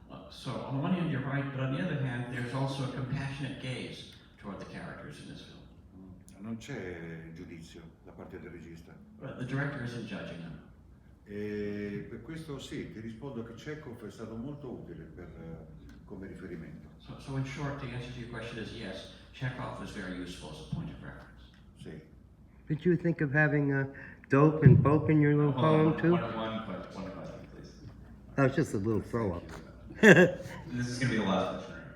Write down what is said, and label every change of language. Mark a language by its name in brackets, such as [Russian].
[English] So on the one hand you're right, but on the other hand there's also a compassionate gaze toward the characters in this film. [Italian] Non c'è giudizio da parte del regista. [English] The director isn't judging them. [Italian] E per questo sì, ti rispondo che Chekhov è stato molto utile come riferimento. [English] So in short, the answer to your question is yes, Chekhov is very useful as a point of reference. [Italian] Sì. [English] Did you think of having dope and bope in your little poem too? One question, please. That was just a little throw up. This is going to be the last question.